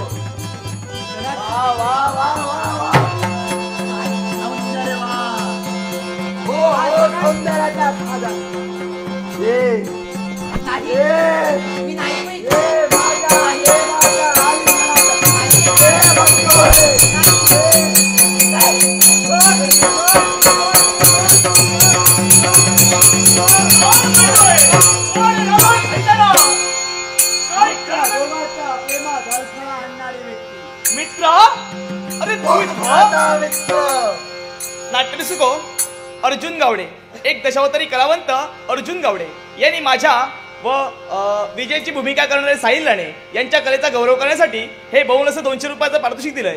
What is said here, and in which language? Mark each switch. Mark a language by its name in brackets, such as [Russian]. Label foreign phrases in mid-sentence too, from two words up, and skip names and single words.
[Marathi] वा वा वा वा वा. सौंदर्य वा. हो हो, सौंदर्याच्या खाजा. ये मी नाही बाई. ये माझ्या, ये माझ्या, आई माझ्या. ये बघतोय. मित्र, अरे नाट्य सुको अर्जुन गावडे, एक दशावतारी कलावंत अर्जुन गावडे यांनी माझ्या व विजयची भूमिका करणारे साहिल राणे यांच्या कलेचा गौरव करण्यासाठी हे बहुल असं 200 रुपयाचं पारितोषिक दिलंय.